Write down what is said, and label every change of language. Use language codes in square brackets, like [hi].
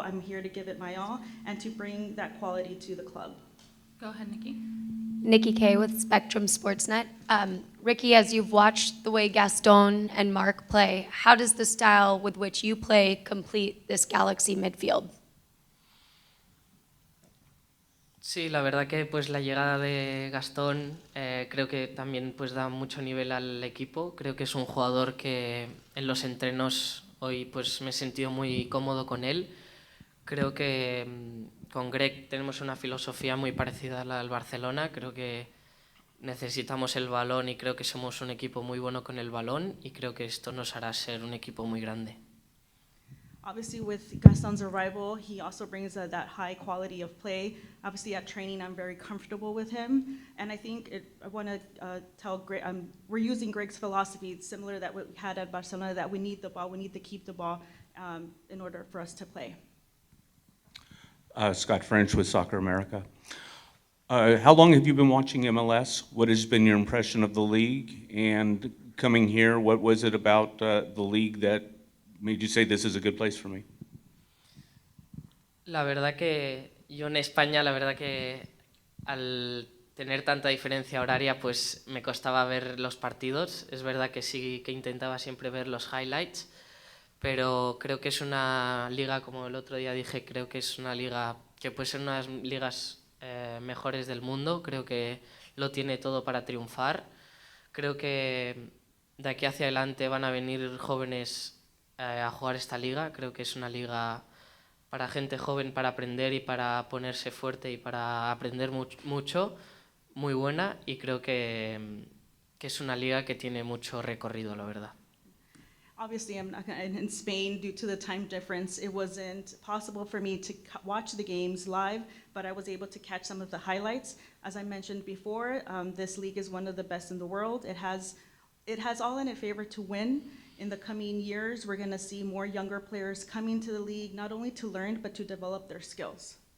[en] I'm here to give it my all and to bring that quality to the club. Go ahead, Nikki. Nikki Kay with Spectrum Sportsnet. Riqui, as you've watched the way Gaston and Mark play, how does the style with which you play complete this Galaxy midfield? [es] Sí, la verdad que pues la llegada de Gastón creo que también pues da mucho nivel al equipo. Creo que es un jugador que en los entrenos Hoy pues me he sentido muy cómodo con él. Creo que con Greg tenemos una filosofía muy parecida a la del Barcelona. Creo que necesitamos el balón y creo que somos un equipo muy bueno con el balón y creo que esto nos hará ser un equipo muy grande. [en] Obviously, with Gaston's arrival, he also brings that high quality of play. Obviously, at training, I'm very comfortable with him. And I think I want to tell Greg, we're using Greg's philosophy, it's similar that what we had at Barcelona, that we need the ball, we need to keep the ball in order for us to play. Scott French with Soccer America. How long have you been watching MLS? What has been your impression of the league? And coming here, what was it about the league that made you say this is a good place for me? [es] La verdad que yo en España, la verdad que al tener tanta diferencia horaria, pues me costaba ver los partidos. Es verdad que sí que intentaba siempre ver los highlights, pero creo que es una liga, como el otro día dije, creo que es una liga que puede ser una de las ligas mejores del mundo. Creo que lo tiene todo para triunfar. Creo que de aquí hacia adelante van a venir jóvenes a jugar esta liga. Creo que es una liga para gente joven, para aprender y para ponerse fuerte y para aprender mucho, muy buena, y creo que es una liga que tiene mucho recorrido, la verdad. [en] Obviously, I'm not gonna, in Spain, due to the time difference, it wasn't possible for me to watch the games live, but I was able to catch some of the highlights. As I mentioned before, this league is one of the best in the world. It has all in its favor to win. In the coming years, we're going to see more younger players coming to the league, not only to learn, but to develop their skills.